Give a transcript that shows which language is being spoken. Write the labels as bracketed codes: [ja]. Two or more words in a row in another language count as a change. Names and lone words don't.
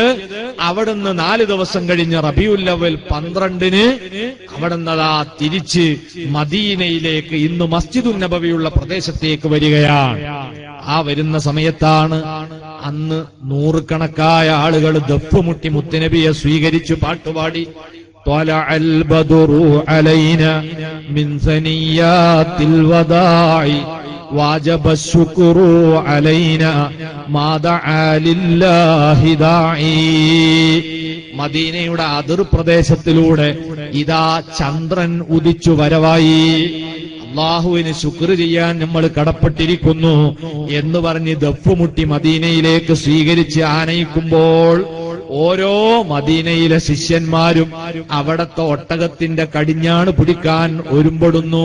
[ml] അവിടുന്ന് 4 ദിവസം കഴിഞ്ഞ് റബീഉൽ അവ്വൽ 12-ന് അവിടുന്ന് തിരിച്ച് മദീനയിലേക്ക്, ഇന്ന് മസ്ജിദുൻ നബവിയുള്ള പ്രദേശത്തേക്ക് വരികയാണ്. ആ വരുന്ന സമയത്താണ് അന്ന് 100 കണക്കായ ആളുകൾ ദഫ്മുട്ടി മുത്തുനബിയെ സ്വീകരിച്ചു പാട്ടുപാടി. [ar] طلع البدر علينا من ثنيات الوداع واجب الشكر علينا ما دعا لله داعي. [ml] മദീനയുടെ അതിർപ്രദേശത്തിലൂടെ ഇതാ ചന്ദ്രൻ ഉദിച്ചു വരവായി. അല്ലാഹുവിന് ശുക്ർ ചെയ്യാൻ നമ്മൾ കടപ്പെട്ടിരിക്കുന്നു എന്ന് പറഞ്ഞ് ദഫ്മുട്ടി മദീനയിലേക്ക് സ്വീകരിച്ച് ആനയിക്കുമ്പോൾ ഓരോ മദീനയിലെ ശിഷ്യന്മാരും അവിടത്തെ ഒട്ടകത്തിന്റെ കടിഞ്ഞാണ് പിടിക്കാൻ ഒരുമ്പെടുന്നു.